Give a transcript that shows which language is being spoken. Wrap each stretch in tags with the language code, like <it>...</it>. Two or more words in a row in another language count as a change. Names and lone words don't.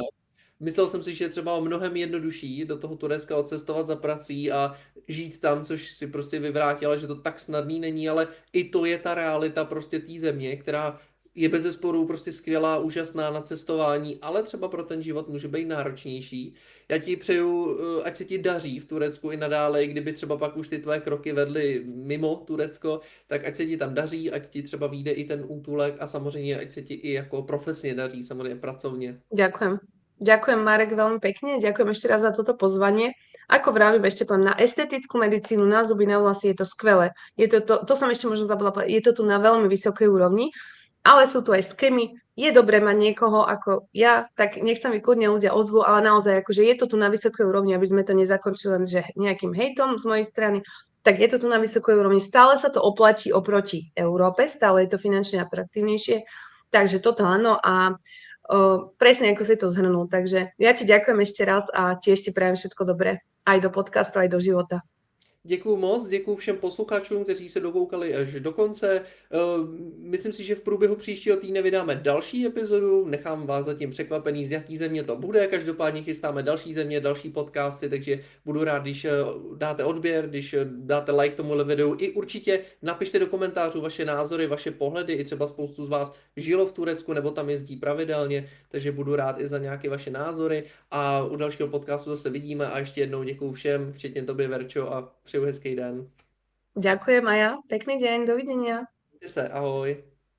<cs>Myslel jsem si, že je třeba mnohem jednodušší do toho Turecka odcestovat za prací a žít tam, což si prostě vyvrátila, že to tak snadný není, ale i to je ta realita prostě té země, která je bezesporu prostě skvělá, úžasná na cestování, ale třeba pro ten život může být náročnější. Já ti přeju, ať se ti daří v Turecku i nadále, i kdyby třeba pak už ty tvoje kroky vedly mimo Turecko, tak ať se ti tam daří, ať ti třeba vyjde i ten útulek a samozřejmě ať se ti i jako profesně daří, samozřejmě pracovně.</cs> <sk>Ďakujem. Ďakujem, Marek, veľmi pekne. Ďakujem ešte raz za toto pozvanie. Ako vravím, ešte poviem, na estetickú medicínu, na zuby, na vlasy je to skvelé. To som ešte možno zabudla povedať, je to tu na veľmi vysokej úrovni, ale sú tu aj skémy. Je dobré mať niekoho ako ja, tak nech sa mi kľudne ľudia ozvú, ale naozaj akože je to tu na vysokej úrovni, aby sme to nezakončili len že nejakým hejtom z mojej strany, tak je to tu na vysokej úrovni. Stále sa to oplatí oproti Európe, stále je to finančne atraktívnejšie, takže toto áno a presne ako si to zhrnul. Takže ja ti ďakujem ešte raz a tiež ti prajem všetko dobré aj do podcastu, aj do života.</sk> <cs>Děkuju moc, děkuju všem posluchačům, kteří se dokoukali až do konce. Myslím si, že v průběhu příštího týdne vydáme další epizodu, nechám vás zatím překvapený, z jaký země to bude. Každopádně chystáme další země, další podcasty, takže budu rád, když dáte odběr, když dáte like tomuhle videu i určitě napište do komentářů vaše názory, vaše pohledy, i třeba spoustu z vás žilo v Turecku nebo tam jezdí pravidelně, takže budu rád i za nějaké vaše názory a u dalšího podcastu zase vidíme a ještě jednou děkuju všem, včetně tobě, Verčo, a přeju hezký den.</cs> <sk>Ďakujem a ja. Pekný deň, dovidenia.</sk> <cs>Mějte se, ahoj.</cs>